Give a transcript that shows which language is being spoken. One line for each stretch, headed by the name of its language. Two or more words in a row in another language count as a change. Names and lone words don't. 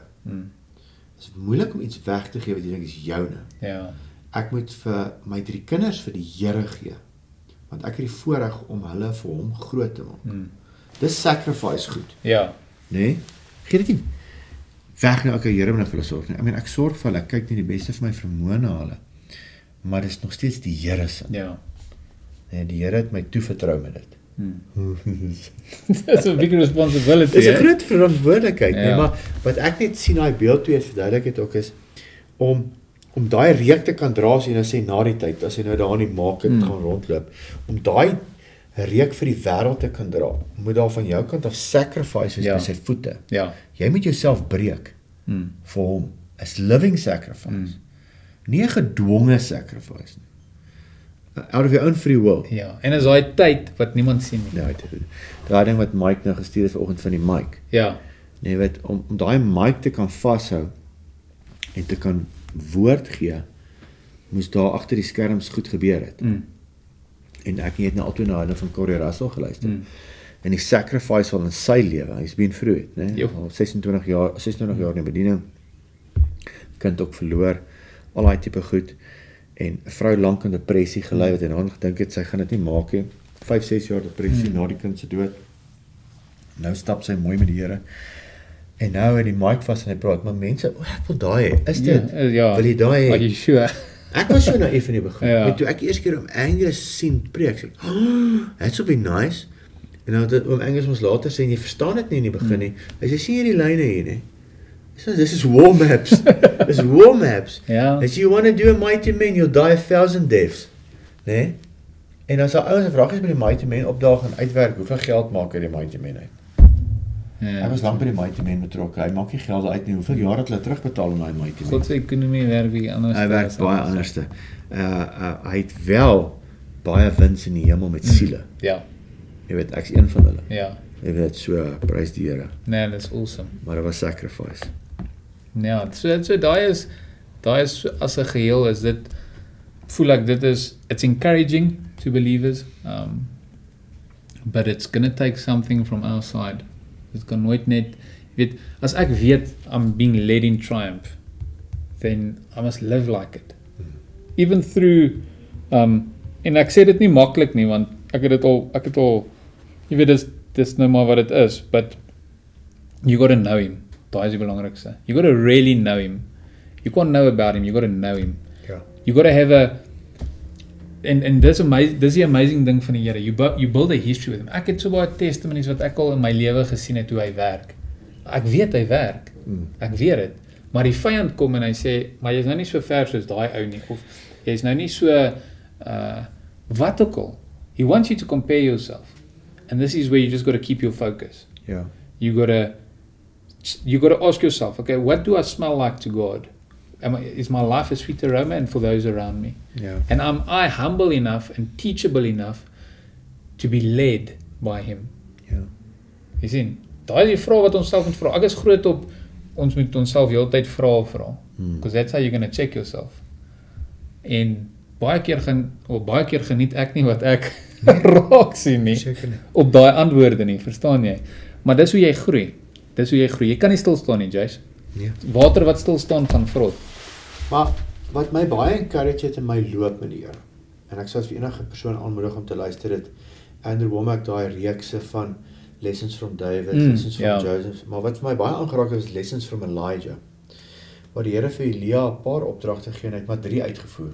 Afrikaans: Dit is moeilik om iets weg te gee wat jy dink is joune. Ja. Ek moet vir my 3 kinders vir die Here gee, want ek het die voorreg om hulle vir hom groot te maak. Dis sacrifice goed. Ja. Nee? Gee dit nie weg na elke Here moet vir hulle sorg nie.
English: I mean,
Afrikaans: ek sorg vir hulle, ek kyk nie die beste vir my vermoë na hulle, maar dit is nog steeds die Here se. Ja. Nee, die Here het my toevertrou met dit.
English: That's a big responsibility.
Afrikaans: Dis 'n groot verantwoordelikheid, Ja. nee, maar wat ek net sien daai beeld toe verduidelik het ook is om daai reuk te kan dra as jy nou sê na die tyd, as jy nou daar in die market gaan rondloop, om daai reuk vir die wêreld te kan dra, moet daar van jou kant af sacrifice wees by sy voete. Ja. Jy moet jouself breek vir hom, as
English: living sacrifice.
Afrikaans: Nie 'n gedwonge sacrifice nie.
English: Out of your own free will.
Afrikaans: Ja, en is daai tyd wat niemand sien nie. Ja, daai ding wat Mike nou gestuur het vanoggend van die mic. Ja. Nee, weet, om daai mic te kan vashou en te kan woord gee, moes daar agter die skerms goed gebeur het. En ek het nou altyd na hulle van Corey Russell geluister. En die sacrifice al in sy lewe, hy's
English: been through it,
Afrikaans: né? Al 26 jaar in bediening, kind ook verloor, al daai tipe goed, en 'n vrou lank in depressie gelei wat en dan gedink het sy gaan dit nie maak nie. 5-6 jaar depressie na die kind se dood. Nou stap sy mooi met die Here. En nou het die mic vas en hy praat, maar mense, ek wil daai hê. Is dit? Ja. Wil jy daai hê?
English: Are you sure?
Afrikaans: Ek was so naïef in die begin. Ja. En toe ek eers keer om Angus sien preek, sê ek,
English: that should be nice.
Afrikaans: En dan het oom Angus ons later sê, jy verstaan dit nie in die begin nie. Hy sê, sien jy die lyne hier nie?
English: So, this is war maps. This is war maps.
Afrikaans: Ja.
English: As you want to do a mighty man, you'll die 1,000 deaths.
Afrikaans: Nee? En as daar ouens en vragies by die
English: mighty man
Afrikaans: opdaag en uitwerk, hoeveel geld maak hy die
English: mighty man
Afrikaans: uit? Ja. Hy was lank by die
English: mighty man
Afrikaans: betrokke. Hy maak nie geld uit nie. Hoeveel jaar het hulle terugbetaal aan daai
English: mighty man?
Afrikaans: God se ekonomie werk bietjie anders. Hy werk baie anderste. Hy het wel baie wins in die hemel met siele. Ja. Jy weet, ek's een van hulle. Ja. Jy weet, so prys die Here.
English: Nee, that's awesome.
Afrikaans: Maar dit was sacrifice. Ja, so daai is as 'n geheel is dit voel ek dit is
English: it's encouraging to believers, but it's going to take something from our side.
Afrikaans: Dit kan nooit net, weet, as ek weet
English: I'm being led in triumph, then I must live like it. Even through
Afrikaans: en ek sê dit nie maklik nie, want ek het al jy weet dis nou maar wat dit is,
English: but you got to know him.
Afrikaans: Daai is die belangrikste.
English: You got to really know him. You can't know about him, you got to know him.
Afrikaans: Ja.
English: You got to have
Afrikaans: en dis die amazing ding van die Here.
English: You build a history with him.
Afrikaans: Ek het so baie testimonies wat ek al in my lewe gesien het hoe hy werk. Ek weet hy werk. Ek weet dit. Maar die vyand kom en hy sê, maar jy's nou nie so ver soos daai ou nie, of jy's nou nie so wat ook al.
English: He wants you to compare yourself. And this is where you just got to keep your focus.
Afrikaans: Ja.
English: You got to ask yourself, okay, what do I smell like to God? Is my life a sweet aroma and for those around me?
Afrikaans: Ja.
English: And am I humble enough and teachable enough to be led by him?
Afrikaans: Ja. Jy sien, daai is die vraag wat ons self moet vra. Ek is groot op ons moet onsself heeltyd vra.
English: Because that's how you're going to check yourself.
Afrikaans: En baie keer geniet ek nie wat ek raak sien nie. Seker nie. Op daai antwoorde nie, verstaan jy? Maar dis hoe jy groei. Jy kan nie stil staan nie, Jace. Nee. Water wat stil staan gaan vrot. Maar wat my baie encourage het in my loop met die Here, en ek sal vir enige persoon aanmoedig om te luister dit, Andrew Womack daai reekse van Lessons from David, Lessons from Joseph, maar wat vir my baie aangeraak het is Lessons from Elijah, waar die Here vir Elia 'n paar opdragte gegee en hy het maar 3 uitgevoer.